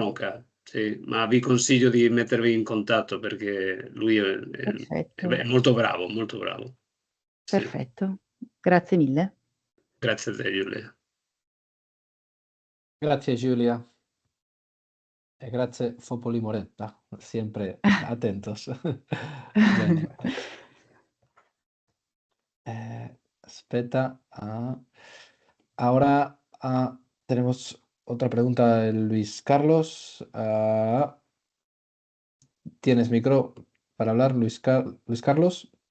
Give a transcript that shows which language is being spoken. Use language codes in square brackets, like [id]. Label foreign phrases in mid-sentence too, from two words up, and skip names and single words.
[it] Tronca, sì, ma vi consiglio di mettervi in contatto perché lui è perfetto, molto bravo, molto bravo. Sì, perfetto. Grazie mille. grazie a te, Giulia. Grazie Giulia e grazie Fopoli Moretta, [es] siempre atentos. [it] Bene. Espera. [es] Ahora tenemos otra pregunta de Luis Carlos. ¿Tienes micro para hablar, Luis Carlos?